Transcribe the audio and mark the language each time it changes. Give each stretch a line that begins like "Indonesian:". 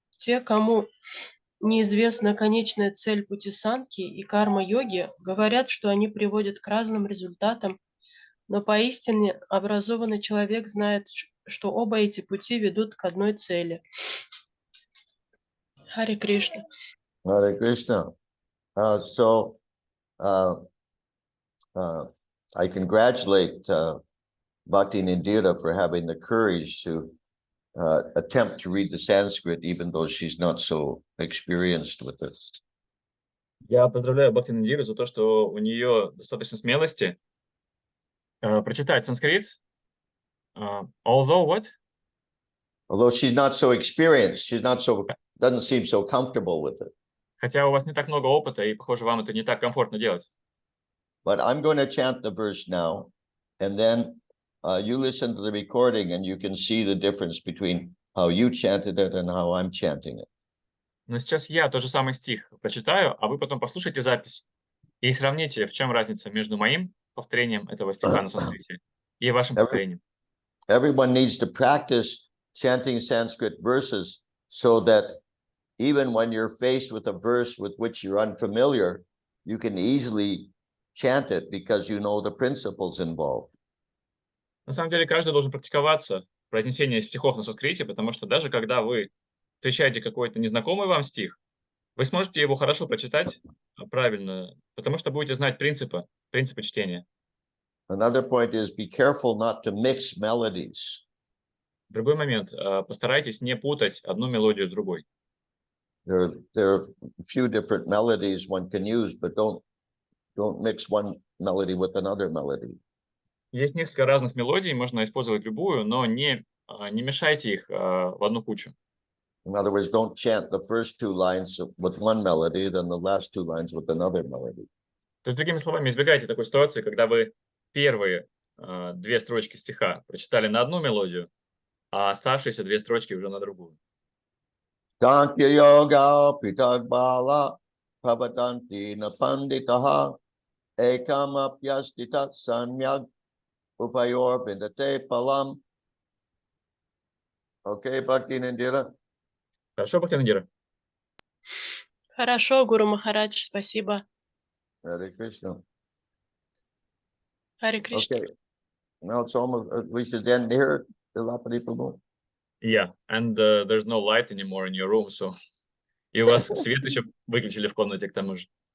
Russian: Те, кому неизвестна конечная цель пути санхи и карма-йоги, говорят, что они приводят к разным результатам, но поистине образованный человек знает, что оба эти пути ведут к одной цели. Харе Кришна.
English: Hare Krishna. So I congratulate Bhakti Nindira for having the courage to attempt to read the Sanskrit, even though she's not so experienced with it.
Russian: Я поздравляю Бхакти Нандиру за то, что у нее достаточно смелости прочитать санскрит.
English: Although what? Although she's not so experienced, doesn't seem so comfortable with it.
Russian: Хотя у вас не так много опыта, и, похоже, вам это не так комфортно делать.
English: But I'm going to chant the verse now, and then you listen to the recording, and you can see the difference between how you chanted it and how I'm chanting it.
Russian: Но сейчас я тот же самый стих прочитаю, а вы потом послушайте запись и сравните, в чем разница между моим повторением этого стиха на санскрите и вашим повторением.
English: Everyone needs to practice chanting Sanskrit verses so that even when you're faced with a verse with which you're unfamiliar, you can easily chant it because you know the principles involved.
Russian: На самом деле, каждый должен практиковаться в произнесении стихов на санскрите, потому что даже когда вы встречаете какой-то незнакомый вам стих, вы сможете его хорошо прочитать правильно, потому что будете знать принципы чтения.
English: Another point is be careful not to mix melodies.
Russian: Другой момент. Постарайтесь не путать одну мелодию с другой.
English: There are a few different melodies one can use, but don't mix one melody with another melody.
Russian: Есть несколько разных мелодий, можно использовать любую, но не мешайте их в одну кучу.
English: In other words, don't chant the first two lines with one melody, then the last two lines with another melody.
Russian: То есть, другими словами, избегайте такой ситуации, когда вы первые две строчки стиха прочитали на одну мелодию, а оставшиеся две строчки уже на другую.
Sanskrit: Sankhya yoga pitagbala pravatanti napanditaha ekam apyastitat samyag upayor bindate palam.
English: Okay, Bhakti Nandira?
Russian: Хорошо, Бхакти Нандира? Хорошо, Гуру Махарадж, спасибо.
English: Hare Krishna.
Russian: Харе Кришна.
English: Okay, now it's almost, we should end here. Yeah, and there's no light anymore in your room, so...
Russian: И у вас свет еще выключили в комнате к тому же.